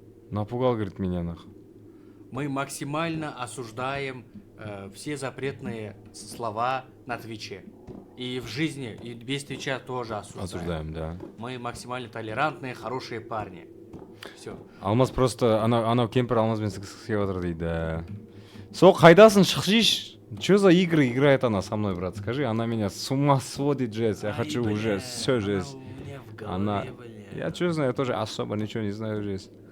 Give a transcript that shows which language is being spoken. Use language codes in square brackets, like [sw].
[ru] Напугал, говорит, меня, нахуй. Мы максимально осуждаем все запретные слова на Твиче. И в жизни, и без Твича тоже осуждаем. Осуждаем, да. Мы максимально толерантные, хорошие парни. Все. [kk] Алмаз просто, анау кемпір Алмазбен сігісі отыр дейді. Сол қайдасың, шықшиш? [ru] Что за игры играет она со мной, брат? Скажи, она меня с ума сводит, жесть. Я хочу уже все жесть. Она... Я что знаю, я тоже особо ничего не знаю, жесть.